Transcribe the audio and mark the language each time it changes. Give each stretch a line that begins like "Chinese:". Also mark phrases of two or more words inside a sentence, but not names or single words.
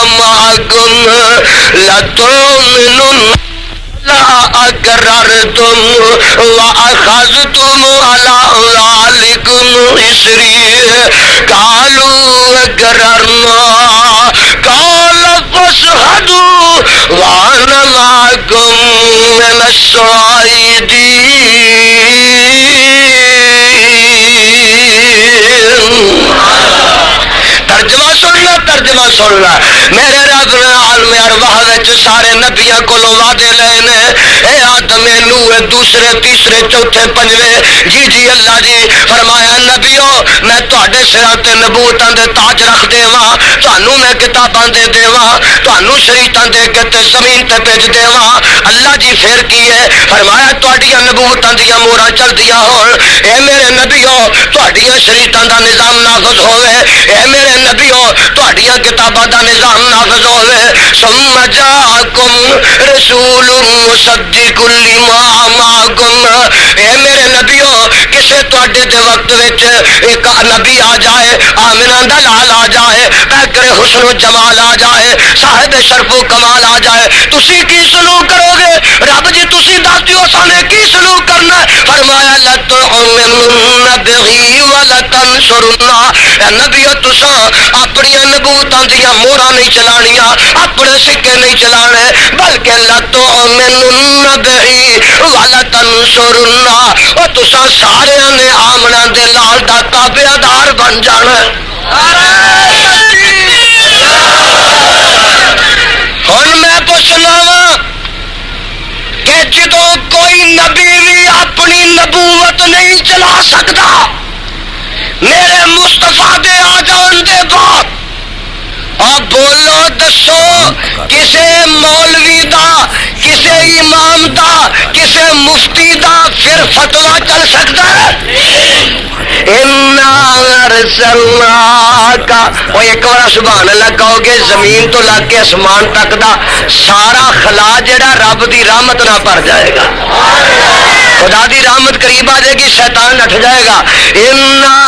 Arabic: مَعَكُمْ لَتُؤْمِنُنَّ أَقْرَرْتُمْ وَأَخَذْتُمْ عَلَىٰ ذَٰلِكُمْ إِصْرِي قَالُوا أَقْرَرْنَا قَالَ فَاشْهَدُوا وَأَنَا مَعَكُمْ مِنَ الشَّاهِدِينَ.
Punjabi: ترجمہ سننا، ترجمہ سننا. میرے رب نے عالم ارواح وچ سارے نبیاں کولوں وعدے لے نے. اے آدم، نوح، دوسرے تیسرے چوتھے پنجویں، جی اللہ جی. فرمایا نبیو میں تواڈے سراں تے نبوتاں دے تاج رکھ دیواں، تانوں میں کتاباں دے دیواں، تانوں شریعتاں دے کے تے زمین تے بھیج دیواں. اللہ جی پھر کی ہے؟ فرمایا تواڈیاں نبوتاں دیاں موہراں چلدیاں ہون. اے میرے نبیو تواڈیاں شریعتاں دا نظام نافذ ہوے. اے میرے نبیو تواڈیاں کتاباں دا نظام نافذ ہوے.
Arabic: ثم جاءکم رسول مصدق لما معکم.
Punjabi: اے میرے نبیو کسے تواڈے دے وقت وچ ایک نبی آ جائے، آمنہ دا لال آ جائے، پیکر حسن و جمال آ جائے، صاحب شرف و کمال آ جائے، تسی کی سلوک کرو گے؟ رب جی تسی دس دیو سانے کی سلوک کرنا ہے؟
Arabic: فرمایا لَتُؤْمِنُنَّ بِهِ وَلَتَنْصُرُنَّهُ.
Punjabi: اے نبیو تساں اپنی نبوتاں دیاں موہراں نہیں چلانیاں، اپنے سکے نہیں چلانے، بلکہ
Arabic: لَتُؤْمِنُنَّ بِهِ وَلَتَنْصُرُنَّهُ.
Punjabi: او تساں سارے نے آمنہ دے لال دا تابعدار بن جانا ہے. ہن میں پوچھنا وا کہ جدوں کوئی نبی بھی اپنی نبوت نہیں چلا سکتا، میرے مصطفیٰ دے آ جان دے بعد، اور بولو دسو کسے مولوی دا، کسے امام دا، کسے مفتی دا پھر فتویٰ چل سکتا ہے؟
Arabic: اِنَّا أَرْسَلْنَاكَ.
Punjabi: وہ ایک بار
Arabic: سبحان اللہ
Punjabi: کہو گے، زمین تو لگ کے آسمان تک دا سارا خلا جڑا رب دی رحمت نہ بھر جائے گا. خدا دی رحمت قریب آ جائے گی، شیطان نٹھ جائے گا.